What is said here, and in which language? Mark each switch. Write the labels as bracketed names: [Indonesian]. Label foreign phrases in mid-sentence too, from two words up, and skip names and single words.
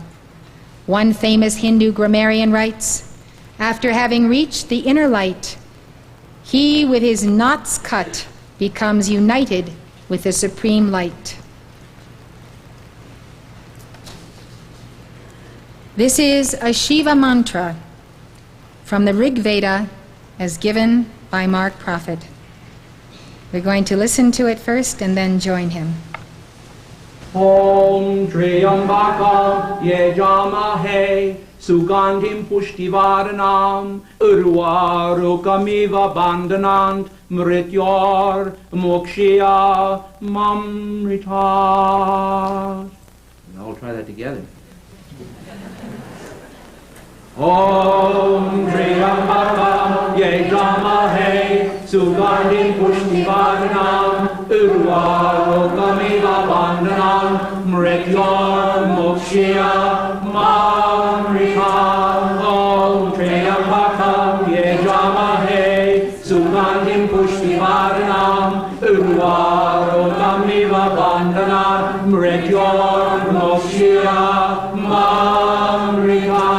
[English] One famous Hindu grammarian writes, after having reached the inner light, he with his knots cut becomes united with the supreme light. This is a Shiva mantra from the Rig Veda as given by Mark Prophet. We're going to listen to it first and then join him. [Sanskrit] ॐ त्र्यम्बकं यजामहे सुगन्धिं पुष्टिवर्धनम् उर्वारुकमिव बन्धनान् मृत्योः मुक्षीय मामृतात्. [English] We'll all try that together. [Sanskrit] ॐ त्र्यम्बकं यजामहे सुगन्धिं पुष्टिवर्धनम् उर्वारुकमिव बन्धनान् मृत्योः मुक्षीय मामृत. ॐ त्र्यम्बकं यजामहे सुगन्धिं पुष्टिवर्धनम् उर्वारुकमिव बन्धनान् मृत्योः मुक्षीय मामृत.